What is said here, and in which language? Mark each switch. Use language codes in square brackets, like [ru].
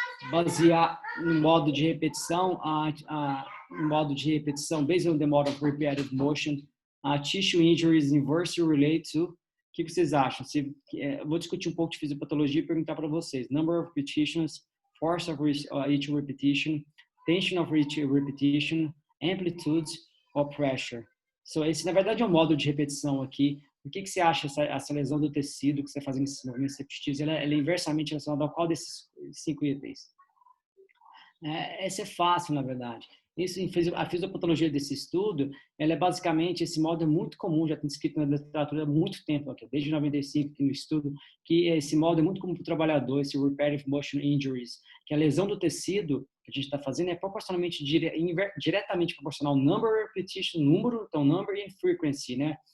[pt] Basear no modo de repetição, [en] no modo de repetição, based on the model of repetitive motion, tissue injuries inversely relate to. [pt] O que vocês acham? Eu vou discutir um pouco de fisiopatologia e perguntar para vocês. [en] Number of repetitions, force of each repetition, tension of each repetition, amplitude or pressure. [pt] So, esse, na verdade, é um modo de repetição aqui. O que você acha essa lesão do tecido que você faz nesses movimentos repetitivos? Ela é inversamente relacionada a qual desses 5 itens? Essa é fácil, na verdade. A fisiopatologia desse estudo, ela é basicamente, esse modo é muito comum, já tem descrito na literatura há muito tempo, aqui, desde 95, aqui no estudo, que esse modo é muito comum para o trabalhador, esse [en] repetitive motion injuries, [pt] que a lesão do tecido que a gente está fazendo é proporcionalmente, diretamente proporcional ao [en] number of repetition, [pt] número, então [en] number and frequency, [pt] né?